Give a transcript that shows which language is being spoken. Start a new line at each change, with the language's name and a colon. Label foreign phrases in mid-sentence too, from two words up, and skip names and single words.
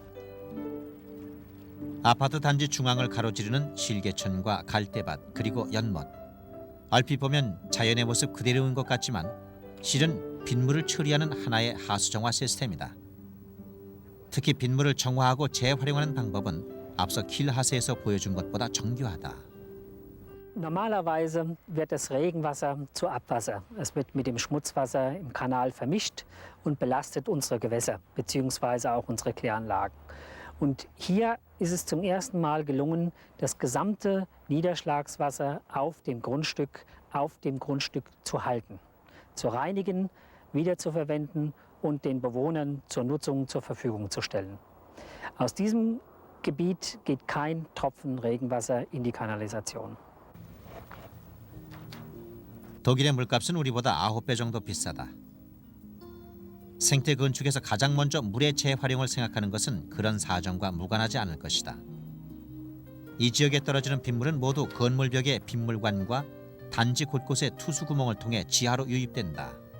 Korean: 아파트 단지 중앙을 가로지르는 실개천과 갈대밭 그리고 연못. 얼핏 보면 자연의 모습 그대로인 것 같지만 실은 빗물을 처리하는 하나의 하수정화 시스템이다. 특히 빗물을 정화하고 재활용하는 방법은 앞서 킬하스에서 보여준 것보다 정교하다.
German: Normalerweise wird das Regenwasser zu Abwasser. Es wird mit dem Schmutzwasser im Kanal vermischt und belastet unsere Gewässer bzw. auch unsere Kläranlagen. Und hier ist es zum ersten Mal gelungen, das gesamte Niederschlagswasser auf dem Grundstück zu halten, zu reinigen, wiederzuverwenden und den Bewohnern zur Nutzung zur Verfügung zu stellen. Aus diesem Gebiet geht kein Tropfen Regenwasser in die Kanalisation.
Korean: 독일의 물값은 우리보다 9배 정도 비싸다. 생태 건축에서 가장 먼저 물의 재활용을 생각하는 것은 그런 사정과 무관하지 않을 것이다. 이 지역에 떨어지는 빗물은 모두 건물 벽의 빗물관과 단지 곳곳의 투수구멍을 통해 지하로 유입된다.